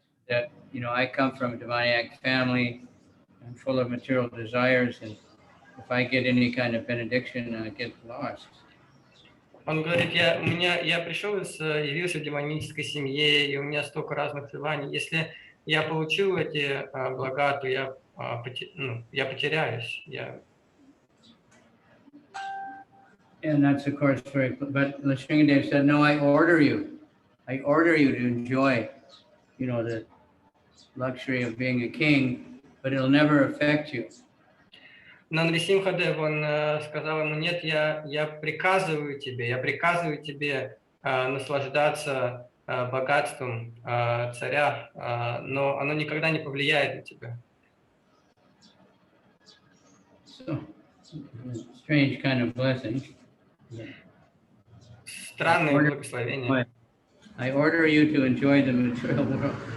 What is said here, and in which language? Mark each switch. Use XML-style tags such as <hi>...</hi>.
<en>that, I come from a demoniac family. I'm full of material desires, and if I get any kind of benediction, I get lost.</en> <ru>Он говорит, я явился в демонической семье, и у меня столько разных желаний. Если я получил эти блага, то я потеряюсь.</ru> <en>And that's, of course, but Nrsimha said, no, I order you to enjoy, the luxury of being a king, but it'll never affect you.</en> <ru>Но Нрисимха Дева, он сказал ему, нет, я приказываю тебе наслаждаться богатством царя, но оно никогда не повлияет на тебя.</ru> <en>So, strange kind of blessing.</en> <ru>Странное благословение.</ru> <en>I order you to enjoy the material world.</en>